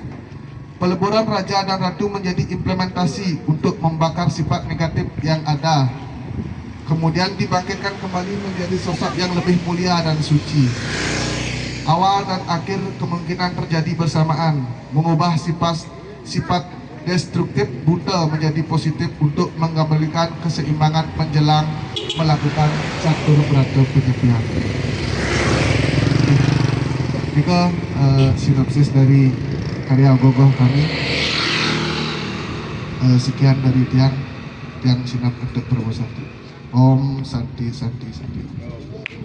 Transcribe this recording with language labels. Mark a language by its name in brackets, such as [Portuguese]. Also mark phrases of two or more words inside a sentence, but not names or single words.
[Indonesian] Peleburan raja dan ratu menjadi implementasi untuk membakar sifat negatif yang ada, kemudian dibangkitkan kembali menjadi sosok yang lebih mulia dan suci. Awal dan akhir kemungkinan terjadi bersamaan, mengubah sifat destruktif buta menjadi positif untuk mengembalikan keseimbangan menjelang melakukan catur berata penyepian. Jika sinopsis dari karya Gogoh kami, sekian dari tiang sinap untuk Prabowo Santi. [Sanskrit] Om Santi Santi Santi.